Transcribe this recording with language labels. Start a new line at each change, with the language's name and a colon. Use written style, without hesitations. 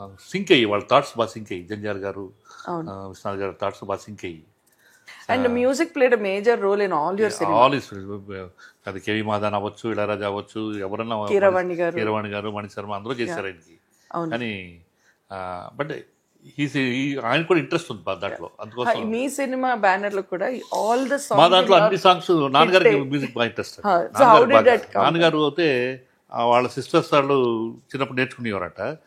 Telugu: Sync అయ్యి వాళ్ళ thoughts బాగా సింక్ అయ్యి, జంజాల్ గారు విశ్వనాథ్ గారు థాట్స్ బాగా సింక్ అయ్యి.
English: And music played a major role in all your cinemas.
Telugu: అది కేవి మాధవన్ అవ్వచ్చు, ఇళయరాజా అవ్వచ్చు, ఎవరన్నా, కీరవాణి గారు, మణిశర్మ అందరూ చేశారు ఆయనకి. కానీ బట్ ఆయన కూడా ఇంట్రెస్ట్ ఉంది దాంట్లో. అందుకోసం మీ సినిమా బ్యానర్ లో కూడా ఆల్ ద మా దాంట్లో అన్ని సాంగ్స్ నాన్నగారికి మ్యూజిక్ బాగా ఇంట్రెస్ట్. నాన్నగారు అయితే వాళ్ళ సిస్టర్స్ వాళ్ళు చిన్నప్పుడు నేర్చుకునేవారట.